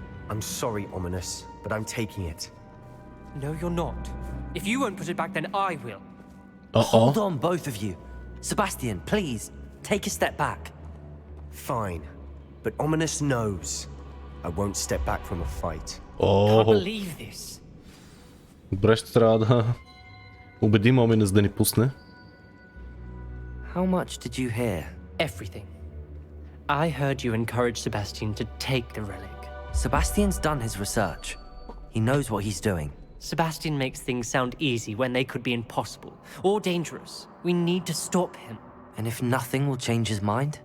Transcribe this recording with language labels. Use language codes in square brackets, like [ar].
[en] I'm sorry, Ominous, but I'm taking it. No, you're not. If you won't put it back, then I will. Hold on, both of you. Sebastian, please, take a step back. Fine, but Ominous knows. I won't step back from a fight. Can't believe this. [bg] Добре, ще трябва да убедим Оминес да ни пусне. [en] How much did you hear? Everything. I heard you encourage Sebastian to take the relic. Sebastian's done his research. He knows what he's doing. Sebastian makes things sound easy when they could be impossible or dangerous. We need to stop him. And if nothing will change his mind?